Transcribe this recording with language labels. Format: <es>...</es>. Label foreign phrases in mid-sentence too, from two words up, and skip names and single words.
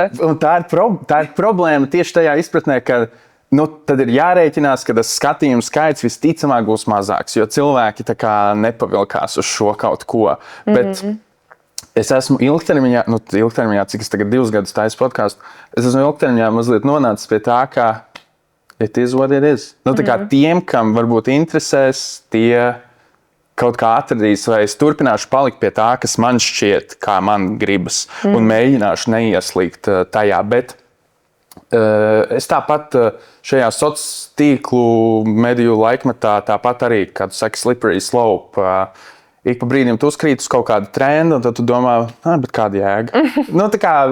<lv>Un tā ir problēma tieši tajā izpratnē, ka tad ir jārēķinās, ka tas skatījuma skaits visticamāk būs mazāks, jo cilvēki tā kā nepavilkās uz šo kaut ko. Bet es esmu ilgtermiņā, cik es tagad 2 gadus taisu podcastu, es esmu ilgtermiņā mazliet nonācis pie tā, ka</lv> <en>it is what it is.</en> <lv>Tā kā tiem, kam varbūt interesēs, tie kaut kā atradīs, vai es turpināšu palikt pie tā, kas man šķiet, kā man gribas, un mēģināšu neieslīgt tajā. Bet es tāpat šajā sociālo tīklu mediju laikmetā, tāpat arī, kad tu saki</lv> <en>slippery slope,</en> <lv>ik pa brīdim tu uzkrīt uz kaut kādu trendu, un tad tu domā, bet kāda jēga?</lv>